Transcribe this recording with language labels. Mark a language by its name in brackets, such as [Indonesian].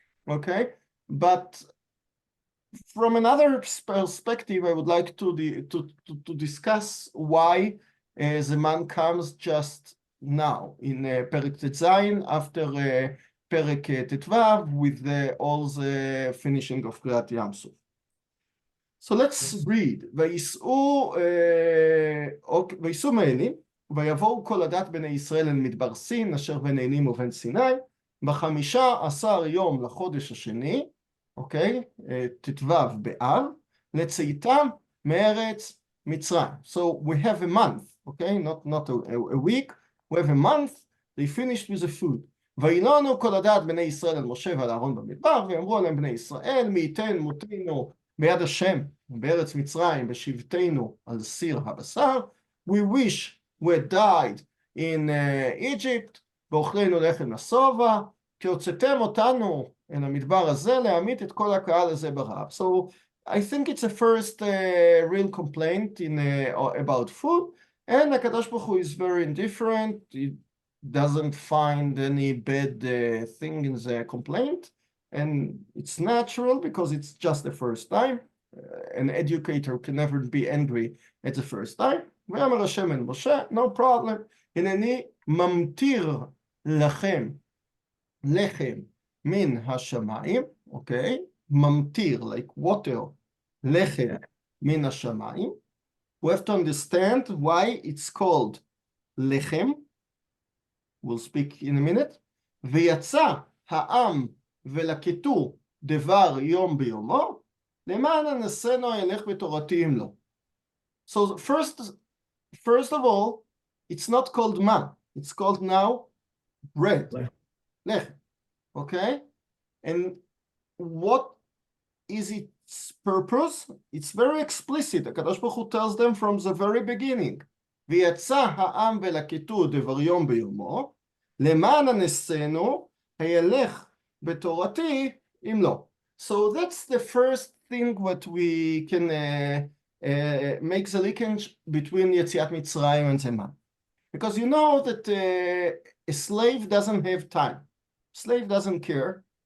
[English] Okay, but from another perspective, I would like to discuss why the Mann comes just now in Perek Tetzayin after Perek Tetvav with all the finishing of Kriyat Yamsuf. So let's read. [Hebrew] ויסעו מאלים, ויבואו כל הדת בני ישראל אל מדבר סין, אשר בין עינים ובין סיני, ב15 יום לחודש השני, אוקיי, ט"ו באב, לצאתם מארץ מצרים. [English] So we have a month, okay, not a week. We have a month. They finished with the food. [Hebrew] וילונו כל הדת בני ישראל אל משה ועל אהרון במדבר, ואמרו עליהם בני ישראל, מי ייתן מותנו ביד השם בארץ מצרים בשבתנו על סיר הבשר. [English] We wish we had died in Egypt, [Hebrew] ואוכלנו לחם לשובע, כי הוצאתם אותנו אל המדבר הזה להמית את כל הקהל הזה ברעב. [English] So I think it's a first real complaint about food, and HaKadosh Baruch Hu is very indifferent. He doesn't find any bad thing in the complaint, and it's natural because it's just the first time. An educator can never be angry at the first time. [Hebrew] ויאמר השם אל משה, [English] no problem. [Hebrew] הנני ממטיר לכם לחם מן השמיים, [English] okay? [Hebrew] ממטיר, [English] like water, [Hebrew] לחם מן השמיים. [English] We have to understand why it's called לחם. We'll speak in a minute. [Hebrew] ויצא העם ולקטו דבר יום ביומו, למען אנסינו ילך בתורתי אם לא. [English] So first of all, it's not called man. It's called now bread. Lechem. Okay? And what is its purpose? It's very explicit. HaKadosh Baruch Hu tells them from the very beginning. [Hebrew] ויצא העם ולקטו דבר יום ביומו, למען אנסינו הילך בתורתי אם לא. [English] So that's the first thing what we can makes a linkage between Yetziat Mitzrayim and the Mann. Because you know that a slave doesn't have time. Slave doesn't care.